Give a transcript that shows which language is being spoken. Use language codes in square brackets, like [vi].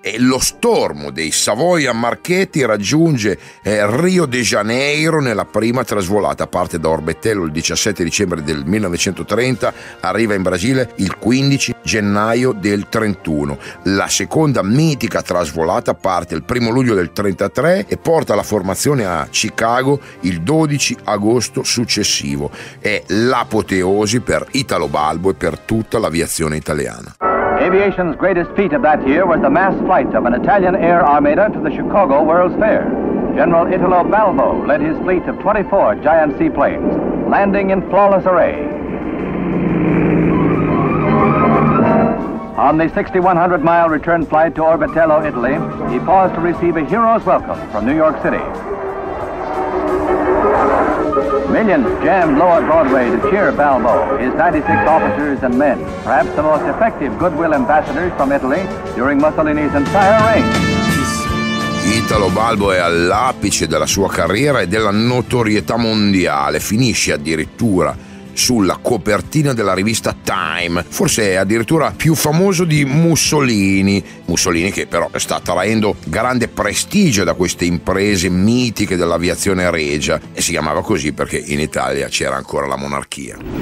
[it] E lo stormo dei Savoia Marchetti raggiunge Rio de Janeiro nella prima trasvolata, parte da Orbetello il 17 dicembre del 1930, arriva in Brasile il 15 gennaio del 31. La seconda mitica trasvolata parte il 1 luglio del 33 e porta la formazione a Chicago il 12 agosto successivo. È l'apoteosi per Italo Balbo e per tutta l'aviazione italiana. [en] Aviation's greatest feat of that year was the mass flight of an Italian air armada to the Chicago World's Fair. General Italo Balbo led his fleet of 24 giant seaplanes, landing in flawless array. On the 6,100-mile return flight to Orbetello, Italy, he paused to receive a hero's welcome from New York City. Millions jammed lower Broadway to cheer Balbo, his 96 officers and men, perhaps the most effective goodwill ambassadors from Italy during Mussolini's entire reign. [it] Italo Balbo è all'apice della sua carriera e della notorietà mondiale, finisce addirittura sulla copertina della rivista Time, forse è addirittura più famoso di Mussolini. Mussolini che però sta traendo grande prestigio da queste imprese mitiche dell'aviazione regia, e si chiamava così perché in Italia c'era ancora la monarchia.